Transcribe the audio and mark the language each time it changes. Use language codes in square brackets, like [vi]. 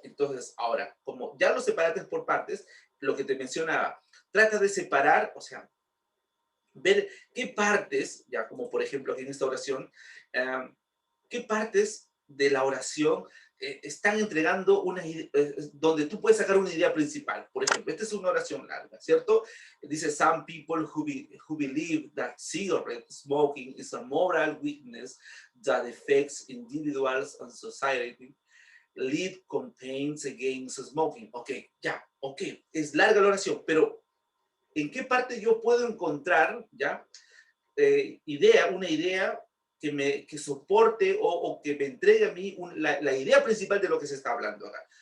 [es] Entonces, ahora, como ya lo separaste por partes, lo que te mencionaba, trata de separar, o sea, ver qué partes, ya como por ejemplo aquí en esta oración, qué partes de la oración están entregando donde tú puedes sacar una idea principal. Por ejemplo, esta es una oración larga, ¿cierto? Dice, [en] some people who believe that cigarette smoking is a moral weakness that affects individuals and society. Lead campaigns against smoking. [es] Ok, es larga la oración, pero ¿en qué parte yo puedo encontrar, ya, una idea que soporte o que me entregue a mí la idea principal de lo que se está hablando acá?